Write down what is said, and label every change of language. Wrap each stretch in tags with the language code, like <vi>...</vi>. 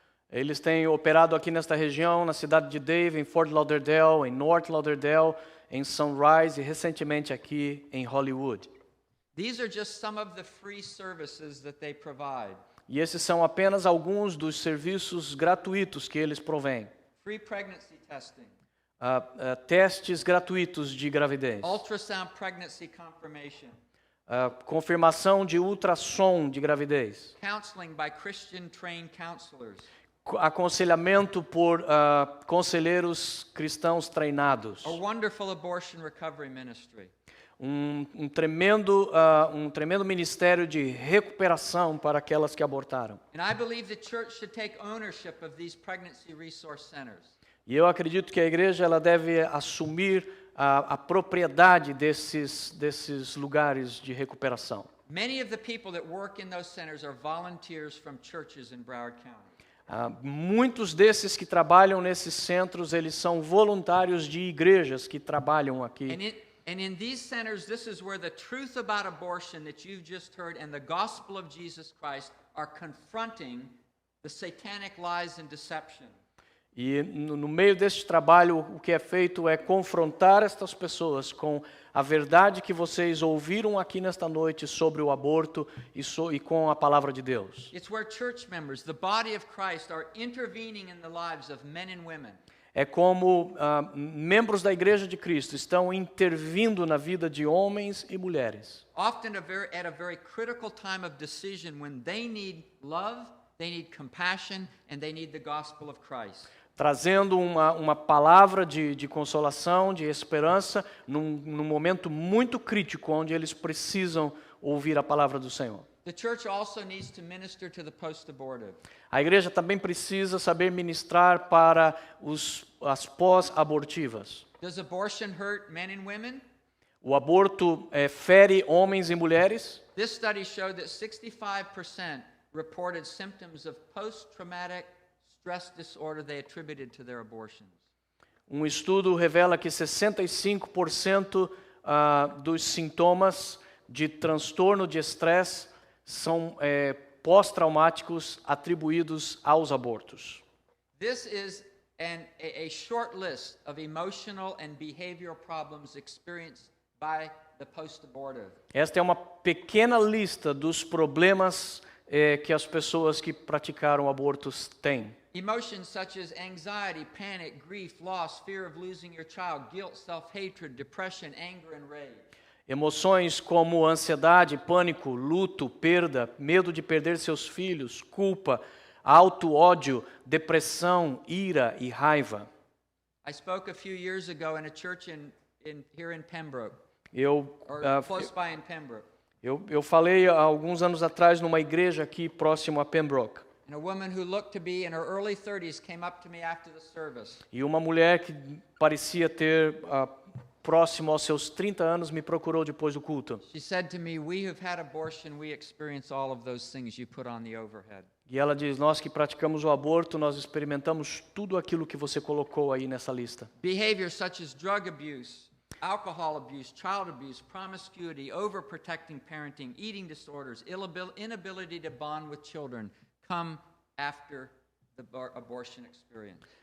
<pt>Eles têm operado aqui nesta região, na cidade de Davie, em Fort Lauderdale, em North Lauderdale, em Sunrise e recentemente aqui em Hollywood.</pt> <en>These are just some of the free services that they provide.</en> <pt>E esses são apenas alguns dos serviços gratuitos que eles provêm.</pt> <en>Free pregnancy testing.</en> <pt>Testes gratuitos de gravidez.</pt> <en>Ultrasound pregnancy confirmation.</en> <pt>Confirmação de ultrassom de gravidez.</pt> <en>Counseling by Christian trained counselors.</en> <pt>Aconselhamento por conselheiros cristãos treinados.</pt> <en>A wonderful abortion recovery ministry.</en> <pt>Um tremendo ministério de recuperação para aquelas que abortaram.</pt> <en>And I believe the church should take ownership of these pregnancy resource centers.</en> <pt>E eu acredito que a igreja ela deve assumir a propriedade desses lugares de recuperação.</pt> <en>Many of the people that work in those centers are volunteers from churches in Broward County.</en> <pt>Muitos desses que trabalham nesses centros, eles são voluntários de igrejas que trabalham aqui.</pt> <en>And in these centers, this is where the truth about abortion that you've just heard and the gospel of Jesus Christ are confronting the satanic lies and deception.</en> <pt>E no meio deste trabalho, o que é feito é confrontar estas pessoas com a verdade que vocês ouviram aqui nesta noite sobre o aborto e com a palavra de Deus.</pt> <en>It's where church members, the body of Christ, are intervening in the lives of men and women.</en> <pt>É como membros da Igreja de Cristo estão intervindo na vida de homens e mulheres.</pt> <en>Often at a very critical time of decision when they need love, they need compassion, and they need the gospel of Christ.</en> <pt>Trazendo uma palavra de consolação, de esperança, num momento muito crítico, onde eles precisam ouvir a palavra do Senhor.</pt> <en>The church also needs to minister to the post-abortive.</en> <pt>A igreja também precisa saber ministrar para as pós-abortivas.</pt> <en>Does abortion hurt men and women?</en> <pt>O aborto fere homens e mulheres.</pt> <en>This study showed that 65% reported symptoms of post-traumatic stress disorder they attributed to their abortions.</en> <pt>Um estudo revela que 65% dos sintomas de transtorno de estresse são pós-traumáticos atribuídos aos abortos.</pt> <en>This is a short list of emotional and behavioral problems experienced by the post-abortive.</en> <pt>Esta é uma pequena lista dos problemas que as pessoas que praticaram abortos têm.</pt> <en>Emotions such as anxiety, panic, grief, loss, fear of losing your child, guilt, self-hatred, depression, anger, and rage.</en> <pt>Emoções como ansiedade, pânico, luto, perda, medo de perder seus filhos, culpa, auto-ódio, depressão, ira e raiva.</pt> <en>I spoke a few years ago in a church here in Pembroke,</en> <pt>Eu</pt> <en>close by in Pembroke.</en> <pt>Eu falei há alguns anos atrás numa igreja aqui próximo a Pembroke.</pt> <en>And a woman who looked to be in her early 30s came up to me after the service.</en> <pt>E uma mulher que parecia ter próximo aos seus 30 anos me procurou depois do culto.</pt> <en>She said to me, "We who've had abortion, we experience all of those things you put on the overhead."</en> <pt>E ela diz: nós que praticamos o aborto, nós experimentamos tudo aquilo que você colocou aí nessa lista.</pt> <en>Behaviors such as drug abuse, alcohol abuse, child abuse, promiscuity, overprotecting parenting, eating disorders, inability to bond with children come after the abortion experience.</en>